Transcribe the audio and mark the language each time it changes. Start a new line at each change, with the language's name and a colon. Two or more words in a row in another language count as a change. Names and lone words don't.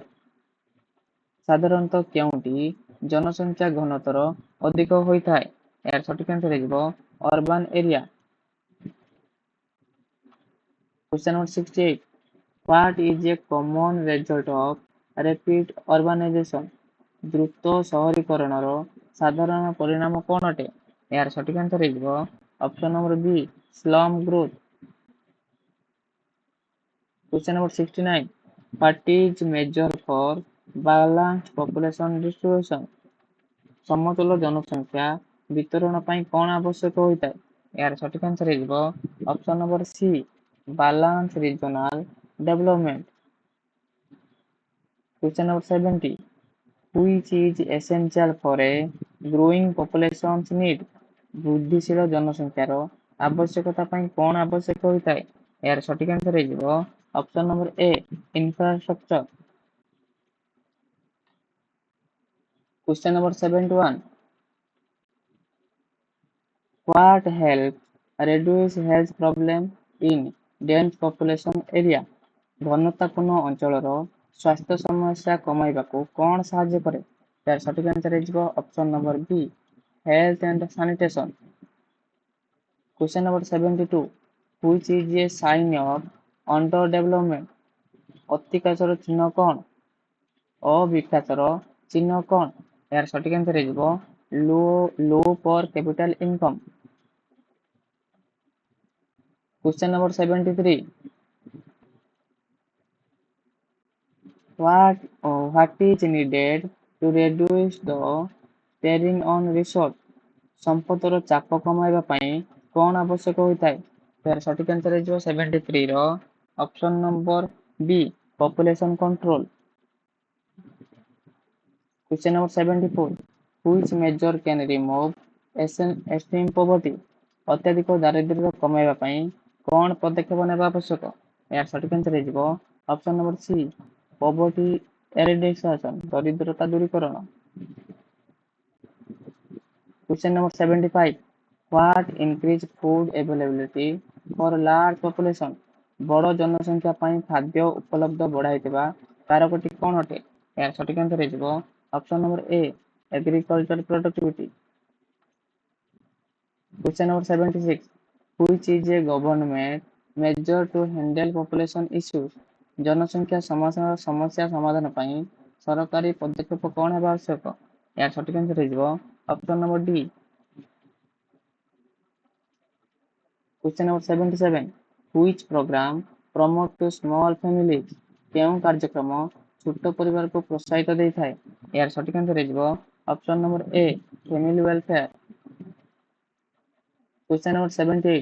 Odia: ସାଧାରଣତଃ କେଉଁଠି ଜନସଂଖ୍ୟା ଘନତ୍ୱର ଅଧିକ ହୋଇଥାଏ? ଏହାର ସଠିକ ଆନ୍ସର ହେଇଯିବ
English: urban area. Question number 68. What is a common result of rapid urbanization?
Odia: ଦ୍ରୁତ ସହରୀକରଣର ସାଧାରଣ ପରିଣାମ କଣ ଅଟେ? ଏହାର ସଠିକ ଆନ୍ସର ହେଇଯିବ
English: option number B slum growth. Question number 69. What is measure for balanced population distribution?
Odia: ସମତୁଲ ଜନସଂଖ୍ୟା ବିତରଣ ପାଇଁ କଣ ଆବଶ୍ୟକ ହୋଇଥାଏ? ଏହାର ସଠିକ ଆନ୍ସର ହେଇଯିବ
English: option number C balance regional development. Question number 70. Which is essential for a growing population's need?
Odia: ବୃଦ୍ଧିଶୀଳ ଜନସଂଖ୍ୟାର ଆବଶ୍ୟକତା ପାଇଁ କଣ ଆବଶ୍ୟକ ହୋଇଥାଏ? ଏହାର ସଠିକ ଆନ୍ସର ହେଇଯିବ
English: option number A infrastructure. Question number 71. What helps reduce health problem in dense population area?
Odia: ଘନତାପୂର୍ଣ୍ଣ ଅଞ୍ଚଳର ସ୍ୱାସ୍ଥ୍ୟ ସମସ୍ୟା କମାଇବାକୁ କ'ଣ ସାହାଯ୍ୟ କରେ? ତାର ସଠିକ ଆନ୍ସର ହେଇଯିବ
English: option number B health and sanitation. Question number 72. Which is a sign of underdevelopment?
Odia: ଅତିକାଚର ଚିହ୍ନ କ'ଣ? ଅବିକାଶର ଚିହ୍ନ କ'ଣ? ଏହାର ସଠିକ ଆନ୍ସର ହେଇଯିବ
English: low per capital income. Question number 73. What is needed to reduce the strain on resource?
Odia: ସମ୍ପଦର ଚାପ କମାଇବା ପାଇଁ କ'ଣ ଆବଶ୍ୟକ ହୋଇଥାଏ? ଏହାର ସଠିକ ଆନ୍ସର ହେଇଯିବ 73 ର
English: option number B population control. Question number 74. Which measure can remove extreme poverty?
Odia: ଅତ୍ୟଧିକ ଦାରିଦ୍ର୍ୟ କମାଇବା ପାଇଁ କ'ଣ ପଦକ୍ଷେପ ନେବା ଆବଶ୍ୟକ? ଏହାର ସଠିକ ଆନ୍ସର ହେଇଯିବ
English: option number C poverty eradication,
Odia: ଦରିଦ୍ରତା ଦୂରୀକରଣ.
English: Question number 75. What increase food availability for large population?
Odia: ବଡ଼ ଜନସଂଖ୍ୟା ପାଇଁ ଖାଦ୍ୟ ଉପଲବ୍ଧ ବଢ଼ାଇଥିବା କାରକଟି କ'ଣ ଅଟେ? ଏହାର ସଠିକ ଆନ୍ସର ହେଇଯିବ
English: option number A agriculture productivity. Question number 76. Which is a government measure to handle population issues?
Odia: ଜନସଂଖ୍ୟା ସମସ୍ୟା ସମାଧାନ ପାଇଁ ସରକାରୀ ପଦକ୍ଷେପ କ'ଣ ହେବା ଆବଶ୍ୟକ? ଏହାର ସଠିକ ଆନ୍ସର ହେଇଯିବ
English: option number D. Question number 77. Which program promote to small families?
Odia: କେଉଁ କାର୍ଯ୍ୟକ୍ରମ ଛୋଟ ପରିବାରକୁ ପ୍ରୋତ୍ସାହିତ ଦେଇଥାଏ? ଏହାର ସଠିକ ଆନ୍ସର ହେଇଯିବ
English: option number A family welfare. Question number 78.